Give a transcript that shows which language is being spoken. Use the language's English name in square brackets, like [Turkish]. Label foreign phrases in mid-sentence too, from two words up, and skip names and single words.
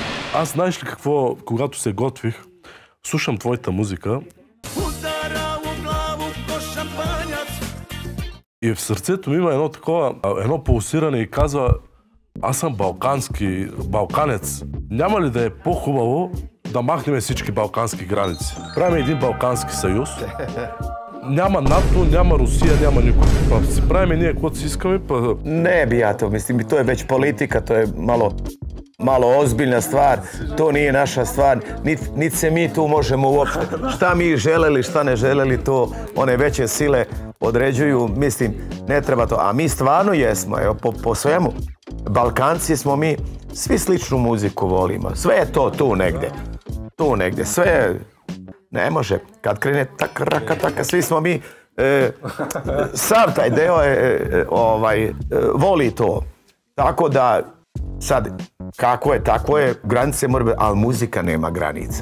[Bulgarian] Аз знаеш ли какво, когато се готвих, слушам твоята музика и в сърцето ми има едно пулсиране и казва: аз съм балканец. Няма ли да е по-хубаво да махнем всички балкански граници? Правим един балкански съюз. Няма НАТО, няма Русия, няма никой. Па си правим ние каквото си искаме. [Serbian] Ne bi ja to, mislim, to je već politika, to je malo ozbiljna stvar, to nije naša stvar, niti se mi tu možemo uopšte. Šta mi želeli, šta ne želeli, to one veće sile određuju, mislim, ne treba to. A mi stvarno jesmo, evo, po svemu. Balkanci smo mi, svi sličnu muziku volimo, sve je to tu negdje, sve ne može, kad krene taka, svi smo mi, sav taj deo voli to, tako da sad, tako je, granice mora biti, ali muzika nema granica.